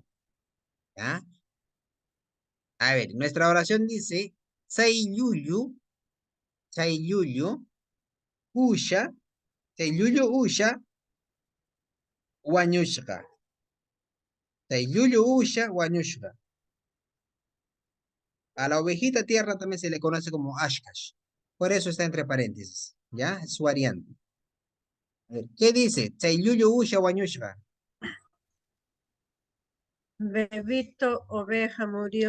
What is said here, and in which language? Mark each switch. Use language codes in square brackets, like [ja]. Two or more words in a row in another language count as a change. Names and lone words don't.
[es] ¿Ya? A ver, nuestra oración dice, [qu] Say yuyu, usha, Say yuyu usha, wañushka. Say yuyu usha, wañushka. [es] A la ovejita tierra también se le conoce como ashkash. Por eso está entre paréntesis. ¿Ya? Es su variante. A ver, ¿qué dice? [qu] Say yuyu usha, wañushka. [es] Bebito oveja murió,